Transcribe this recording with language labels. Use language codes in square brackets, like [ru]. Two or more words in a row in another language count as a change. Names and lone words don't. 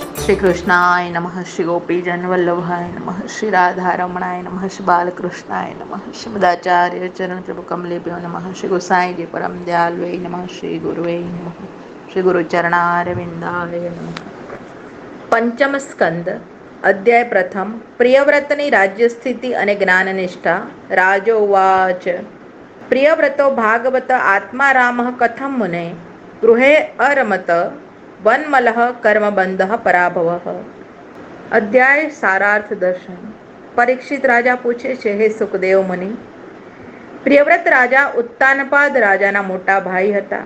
[sa] श्री कृष्णाय नमः, श्री गोपीजन वल्लभाय नमः, श्री राधारमणाय नमः, श्री बालकृष्णाय नमः, श्रीमदाचार्य चरण प्रभु कमलेभ्यो नमः, श्री गोसाई जी परम दयालुवे नमः, श्री गुरुवे नमः, श्री गुरुचरणारविंदाय नमः। [gu] પંચમ સ્કંદ અધ્યાય પ્રથમ પ્રિયવ્રતની રાજ્યસ્થિતિ અને જ્ઞાનનિષ્ઠા। [sa] રાજોવાચ પ્રિયવ્રતો ભાગવત આત્મારામઃ કથમ મુને ગૃહે અરમત વનમલઃ કર્મબંધઃ પરાભવઃ। [gu] અધ્યાય સારાર્થ દર્શન। પરીક્ષિત રાજા પૂછે છે, હે સુખદેવ મુનિ, પ્રિયવ્રત રાજા ઉત્તાનપાદ રાજાના મોટા ભાઈ હતા।